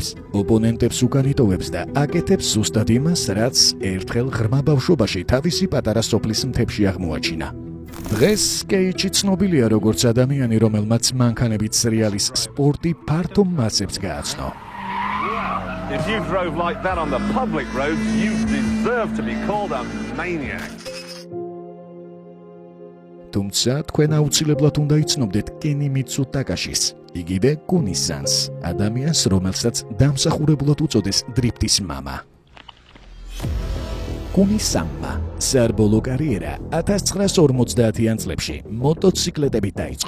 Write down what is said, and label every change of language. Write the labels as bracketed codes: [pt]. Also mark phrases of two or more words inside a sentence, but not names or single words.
[ka] ოპონენტებს უკან იტოვებს და აკეთებს ზუსტად იმას, რაც ერთხელ ღრმა ბავშვობაში თავისი პატარა სოფლის მთებში აღმოაჩინა. დღეს კეიჩი ცნობილია როგორც ადამიანი, რომელმაც მანქანებით სრიალის სპორტი ფართო მასებს გააცნო. [en] If you drove like that on the public roads, you deserve to be called a maniac. [ka] თუმცა თქვენ აუცილებლად უნდა იცნობდეთ კენი მიცუტაკაშის, იგივე კუნისანს, ადამიანს, რომელსაც დამსახურებულად უწოდეს დრიფტის მამა. კუნისანმა საბოლოო კარიერა 1950-იან წლებში მოტოციკლეტებით დაიწყო.